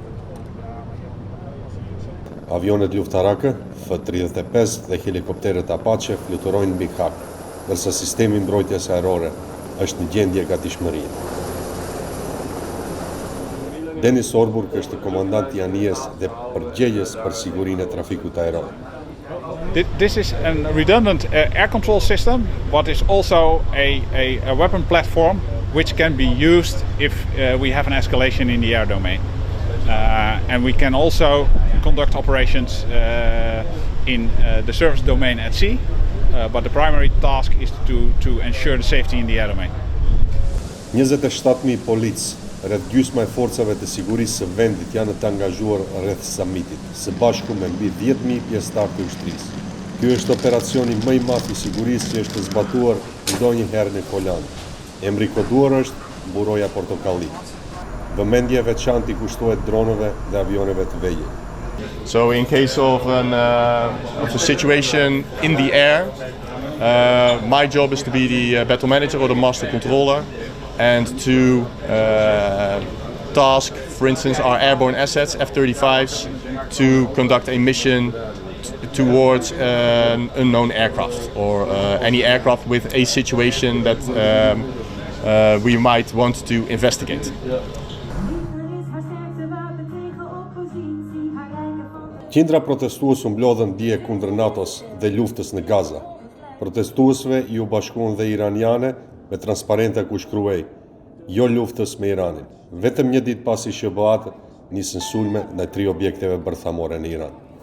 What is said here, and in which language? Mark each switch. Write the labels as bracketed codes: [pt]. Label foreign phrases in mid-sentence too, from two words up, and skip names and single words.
[sq] Avionet luftarake, F-35 dhe helikopteret Apache fluturojnë mbi Hak, ndërsa sistemi mbrojtjes ajrore është në gjendje gatishmërie. Denis Orburg është komandant i anijes dhe përgjegjës për sigurinë e trafikut ajror. [en] This is a redundant air control system, but is also a weapon platform which can be used if we have an escalation in the air domain. And we can also conduct operations in the surface domain at sea, but the primary task is to ensure the safety in the air domain. [sq] 27.000 policë, rreth gjysma e forcave të sigurisë së vendit janë të angazhuar rreth samitit, së bashku me mbi 10.000 pjesëtar të ushtrisë. Ky është operacioni më i madh i sigurisë që është zbatuar ndonjëherë në Holandë. Emri koduar është Mburoja Portokalli. Vëmendje veçantë i kushtohet dronëve dhe avioneve të vegjël. [en] So in case of a situation in the air, my job is to be the battle manager or the master controller, and to task, for instance, our airborne assets, F-35s, to conduct a mission towards an unknown aircraft or any aircraft with a situation that we might want to investigate. [sq] Qindra protestues u mblodhën dje kundër NATO-s dhe luftës në Gaza. Protestuesve i u bashkuan dhe iraniane me transparente ku shkruaj: jo luftës me Iranin. Vetëm një ditë pasi SBA nisën sulme ndaj 3 objekteve bërthamore në Iran.